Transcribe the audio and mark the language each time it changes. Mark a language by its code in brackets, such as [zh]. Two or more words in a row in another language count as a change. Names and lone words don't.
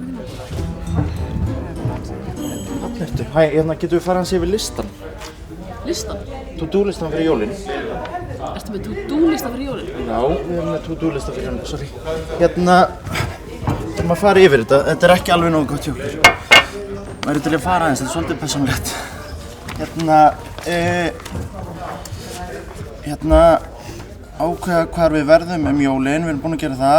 [is] Ertu? Hæ, getum við farið hans yfir listan? Listan? To-do-listan fyrir jólin. Ertu með to-do-listan fyrir jólin? Já, við erum með to-do-listan fyrir jólin, sorry. Þurfum að fara yfir þetta. Þetta er ekki alveg nógu gott hjá okkur. Væri til að fara aðeins, þetta er svolítið persónulegt. Ákveða hvar við verðum jólin, við erum búin að gera það.